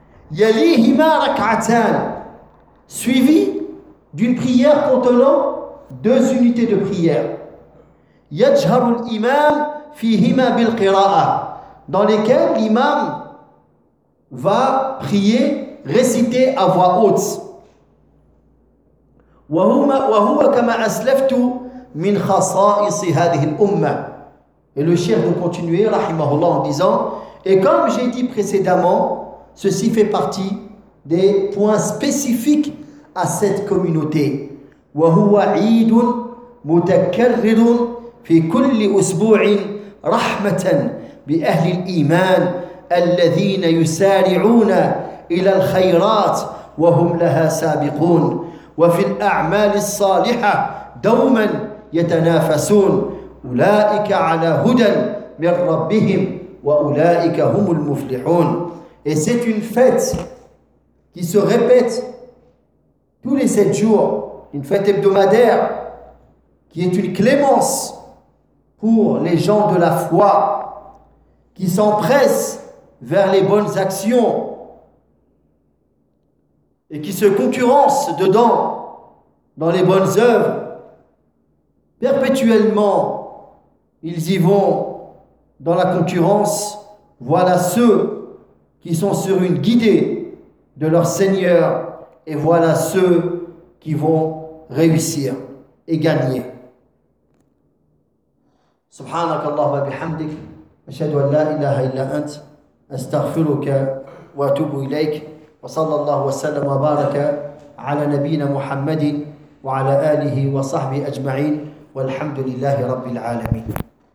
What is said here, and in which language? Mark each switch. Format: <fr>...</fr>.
<ar>Yalihima rak'atan,</ar> <fr>suivi d'une prière contenant deux unités de prière.</fr> <ar>Yajharul imam fihima bil qira'a,</ar> <fr>dans lesquelles l'imam va prier, réciter à voix haute.</fr> <ar>وهو كما أسلفت من خصائص هذه الأمة.</ar> <fr>Et le cheikh va continuer</fr> <ar>rahimahullah</ar> <fr>en disant, et comme j'ai dit précédemment, ceci fait partie des points spécifiques à cette communauté.</fr> <ar>وهو عيد متكرر في كل أسبوع رحمة بأهل الإيمان الذين يسارعون إلى الخيرات وهم لها سابقون وفي الأعمال الصالحة دوما يتنافسون أولئك على هدى من ربهم وأولئك هم المفلحون.</ar> <fr>Et c'est une fête qui se répète tous les 7 jours une fête hebdomadaire qui est une clémence pour les gens de la foi qui s'empressent vers les bonnes actions et qui se concurrencent dedans dans les bonnes œuvres. Perpétuellement, ils y vont dans la concurrence. Voilà ceux qui sont sur une guidée de leur Seigneur et voilà ceux qui vont réussir et gagner.</fr> <ar>سبحانك اللهم وبحمدك أشهد أن لا إله إلا أنت أستغفرك وأتوب إليك وصلى الله وسلم وبارك على نبينا محمد وعلى آله وصحبه أجمعين والحمد لله رب العالمين.</ar>